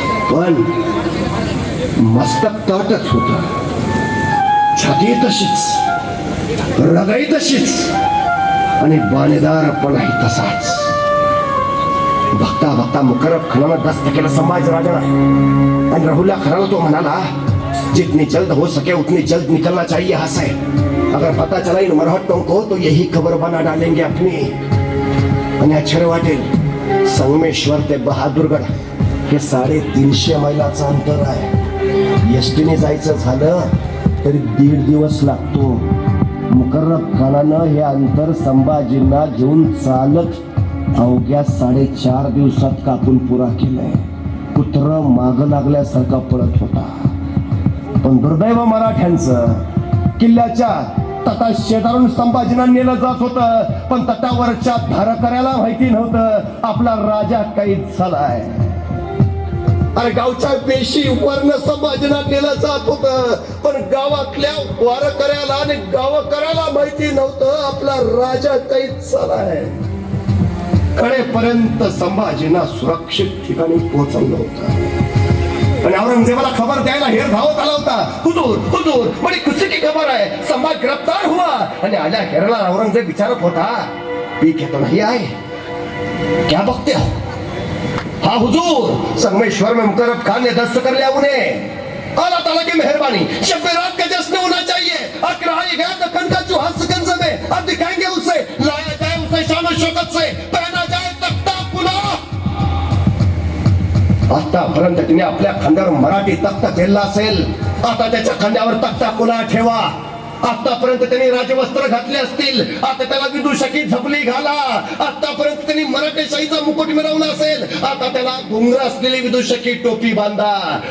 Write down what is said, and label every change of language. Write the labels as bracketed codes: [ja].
[mr] पण मस्तक ताटच होत, छाती तशीच, रगाई तशीच आणि बाणेदारपणाही तसाच. बघता मुकर्रब खानानं दस्त केलं संभाजीराजाला. आणि राहुल्या खानाला तो म्हणाला, [hi] जितनी जल्द हो सके उतनी जल्द निकलना चाहिए यहाँ से. अगर पता चला इन मरहट्टों को तो यही खबर बना डालेंगे अपनी. [mr] आणि आश्चर्य वाटेल, संगमेश्वर ते बहादूरगड हे 350 मैलाचं अंतर आहे. एसटीने जायचं झालं तरी 1.5 दिवस लागतो. मुकर्रब खानानं हे अंतर संभाजींना घेऊन चालत अवघ्या 4.5 दिवसात कापून पुरा केलंय. कुत्र माग लागल्यासारखा पळत होता. पण दुर्दैव मराठ्यांचं, किल्ल्याच्या तथा शेजारून संभाजींना नेलं जात होतं, पण तटावरच्या धारकऱ्याला माहिती नव्हतं आपला राजा कैद झालाय. अरे गावच्या पेशी वरनं संभाजींना नेलं जात होतं, पण गावातल्या वारकऱ्याला आणि गावकऱ्याला माहिती नव्हतं आपला राजा कैद झालाय. कडेपर्यंत संभाजींना सुरक्षित ठिकाणी पोहोचवलं होतं. आणि औरंगजेबाला खबर द्यायला हेर धावत आला होता. [hi] हुजूर हुजूर बड़ी खुशी की खबर है, संभाज गिरफ्तार हुआ. [mr] आणि आल्या हेरला औरंगजेब विचारत होता, [hi] पी के तो नहीं आए, क्या बकते हो? हाँ हुजूर, संगमेश्वर में मुकर्रब खान ने दस्त कर लिया उन्हें. अल्लाह ताला की मेहरबानी, शब रात का जश्न होना चाहिए. अकराई गया दखन का चूहा सिकंज में, अब दिखाएंगे उसे, लाया जाए उसे शान और शौकत से, पहना जाए तख्ता कुला. [mr] आतापर्यंत तिने आपल्या खांद्यावर मराठी तख्त झेलला असेल, आता त्याच्या खांद्यावर तख्ता कुला ठेवा. आतापर्यंत त्यांनी राजवस्त्र घातले असतील, आता त्याला विदूषकी झपली घाला. आतापर्यंत त्यांनी मराठेशाहीचा मुकुट मिरवला असेल, आता त्याला घुंगर असलेली विदूषकी टोपी बांधा.